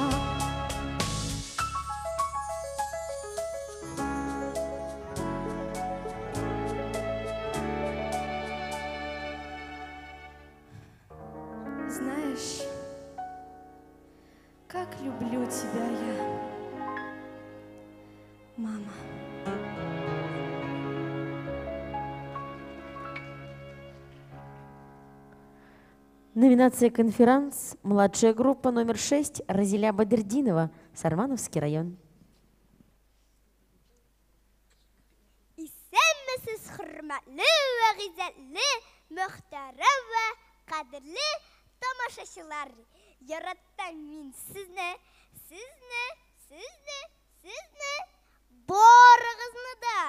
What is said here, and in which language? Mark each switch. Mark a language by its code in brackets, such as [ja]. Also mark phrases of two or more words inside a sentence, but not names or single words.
[ru] Знаешь, как люблю тебя я, мама. Номинация «Конферанс». Младшая группа номер 6. Разиля Бадердинова, Сармановский район. [tt] Исәнмесез, хөрмәтле вә гыйззәтле, мөхтәрәм вә кадерле тамашачылар. Яраттым мин сезне, барыгызны да.